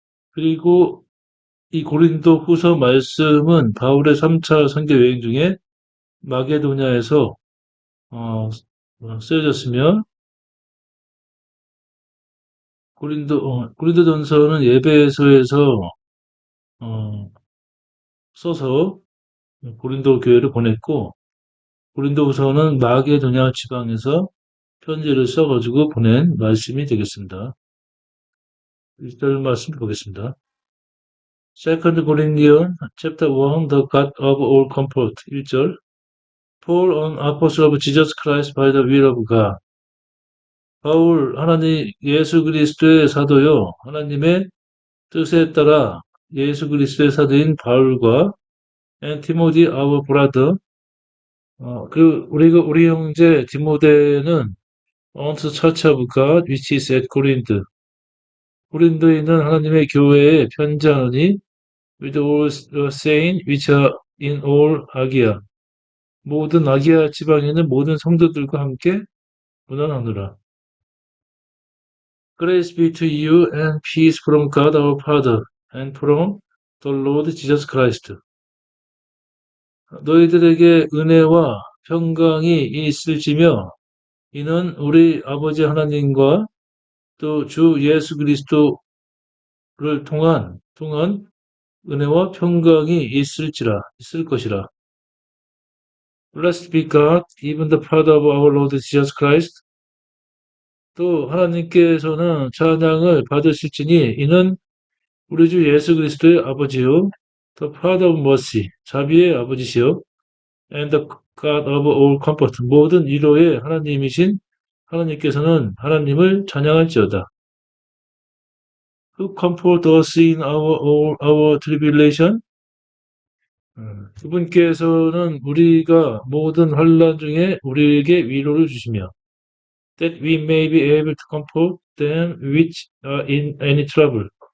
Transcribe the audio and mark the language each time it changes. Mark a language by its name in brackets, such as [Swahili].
[Korean] 그리고 이 고린도 후서 말씀은 바울의 3차 선교 여행 중에 마게도냐에서 쓰여졌으며 고린도전서는 에베소에서 써서 고린도 교회를 보냈고 고린도후서는 마게도냐 지방에서 편지를 써가지고 보낸 말씀이 되겠습니다. 1절 말씀 보겠습니다. [English] Second Corinthians chapter 1 The God of all comfort 1절 Paul an apostle of Jesus Christ by the will of God [Korean] 바울 하나님 예수 그리스도의 사도요 하나님의 뜻에 따라 예수 그리스도의 사도인 바울과 [English] and Timothy our brother [Korean] 우리 형제 디모데는 [English] on the church of God which is at Corinth. [Korean] 고린도에 있는 하나님의 교회에 편지하노니 [English] with all the saints which are in all Achaia. [Korean] 모든 아기야 지방에 있는 모든 성도들과 함께 문안하노라. [English] Grace be to you and peace from God our Father and from the Lord Jesus Christ. [Korean] 너희들에게 은혜와 평강이 있을지며 이는 우리 아버지 하나님과 또 주 예수 그리스도를 통한 은혜와 평강이 있을 것이라. [English] Blessed be God, even the Father of our Lord Jesus Christ. [Korean] 또 하나님께서는 찬양을 받으실지니 이는 우리 주 예수 그리스도의 아버지요, [English] the Father of mercy, [Korean] 자비의 아버지시요, [English] and the God of all comfort, [Korean] 모든 위로의 하나님이신 하나님께서는 하나님을 찬양할지어다. [English] Who comfort us in our tribulation? [Korean] 그분께서는 우리가 모든 환난 중에 우리에게 위로를 주시며 [English] that we may be able to comfort them which are in any trouble.